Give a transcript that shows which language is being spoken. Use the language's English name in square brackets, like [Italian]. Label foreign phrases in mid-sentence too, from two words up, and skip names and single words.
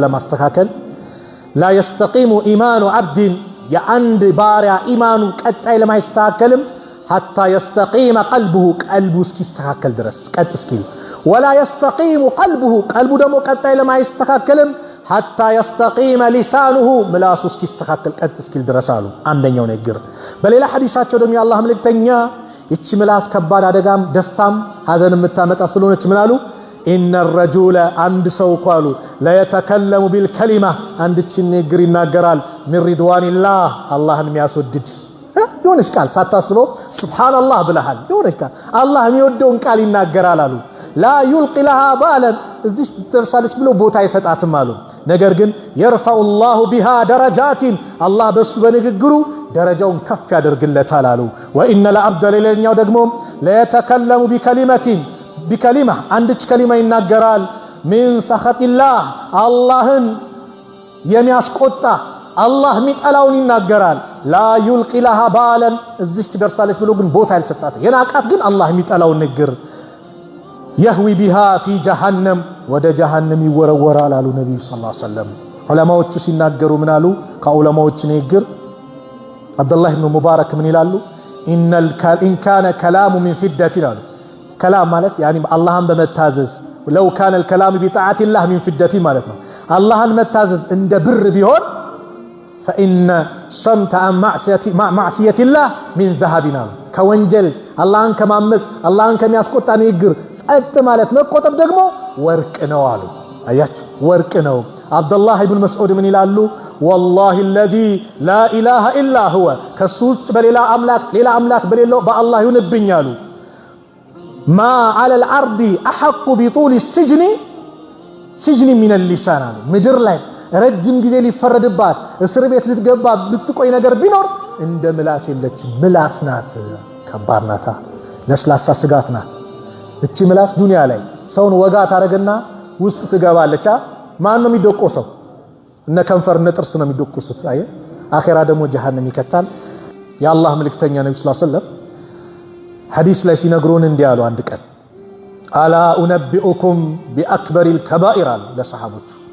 [Amharic] ለማስተካከል [Arabic] لا يستقيم إيمان عبد [Amharic] የአንድ ባሪያ ኢማኑ ቀጣይ ለማይስተካከልም [Arabic] حتى يستقيم قلبه [Amharic] ቀልቡ እስኪስተካከል ድረስ ቀጥ እስኪል [Arabic] ولا يستقيم قلبه [Amharic] ቀልቡ ደግሞ ቀጣይ ለማይስተካከልም [Arabic] حتى يستقيم لسانه [Amharic] ምላሱ እስኪስተካከል ቀጥ እስኪል ድረስ አሉ። አንደኛው ንግግር። በሌላ ሐዲሳቸው ደግሞ የአላህ መልእክተኛ ይቺ ምላስ ከባድ አደጋም ደስታም ሐዘን የምታመጣ ስለሆነች ምን አሉ? [Arabic] إن الرجل [Amharic] አንድ ሰው እኮ አሉ [Arabic] ليتكلم بالكلمة [Amharic] አንድችን ንግግር ይናገራል [Arabic] من رضوان الله [Amharic] አላህን የሚያስወድድ የሆነች ቃል ሳታስበው ሱብሃንአላህ ብለሃል የሆነች ቃል አላህ የሚወደውን ቃል ይናገራል አሉ [Arabic] لا يلقي لها بالا [Amharic] እዚህ ተርሳለች ብሎ ቦታ አይሰጣትም አሉ ነገር ግን [Arabic] يرفع الله بها درجات [Amharic] አላህ በሱ በንግግሩ ደረጃውን ከፍ ያደርግለታል አሉ [Arabic] وان العبد [Amharic] ለኛው ደግሞ [Arabic] لا يتكلم [Amharic] بكلمه አንድች ከሊማ ይናገራል [Arabic] من سخط الله [Amharic] አላህን የሚያስቆጣ አላህ ሚጠላውን ይናገራል [Arabic] لا يلقي لها بالا [Amharic] እዚህ ትደርሳለች ብሎ ግን ቦታ አይሰጣት የናቃት ግን አላህ ሚጠላውን ንግር يهوي [Arabic] بها في جهنم [Amharic] ወደ جهنم ይወረወራል አሉ ነብዩ [Arabic] صلى الله عليه وسلم [Amharic] ዑለማዎቹ ሲናገሩ ምን አሉ ከዑለማዎች ንግር አብዱላህ ኢብኑ ሙባረክ ምን [Arabic] ይላሉ إن كان كلام من فدة ይላሉ كلام ማለት يعني [Amharic] አላህን በመታዘዝ [Arabic] لو كان الكلام بطاعة الله من فدة [Amharic] ማለት ነው አላህን መታዘዝ እንደ ብር ቢሆን [Arabic] فإن صمت عن معصية الله من ذهب [Amharic] ከወንጀል አላህን ከማመጽ አላህን ከሚያስቆጣ ንግግር ጸጥ ማለት መቆጠብ ደግሞ ወርቅ ነው አሉ አያችሁ ወርቅ ነው አብዱላህ ኢብኑ መስዑድ ምን ይላሉ [Arabic] والله الذي لا اله الا هو [Amharic] ከሱስ በሌላ አምላክ በሌለው በአላህ ይሁንብኛሉ [Arabic] ما على الارض احق بطول السجن من اللسان [Amharic] ምድር ላይ ረጅም ጊዜ ሊፈረድባት እስር ቤት ልትገባ ብትቆይ ነገር ቢኖር እንደ ምላስ የለችም ምላስ ናት ከባድ ናታ ለስላሳ ስጋት ናት እቺ ምላስ ዱንያ ላይ ሰውን ወጋ ታረግና ውስጥ ትገባለች ማን ነው የሚደቆሰው እነ ከንፈር እነ ጥርስ ነው የሚደቆሱት አየ አኺራ ደግሞ ጀሃነም ይከታል የአላህ መልእክተኛ ነብዩ [Arabic] صلى الله عليه وسلم [Amharic] ሐዲስ ላይ ሲነግሩን እንዲያሉ አንድ ቀን [Arabic] ألا أنبئكم بأكبر الكبائر [Amharic] ለሰሃቦቹ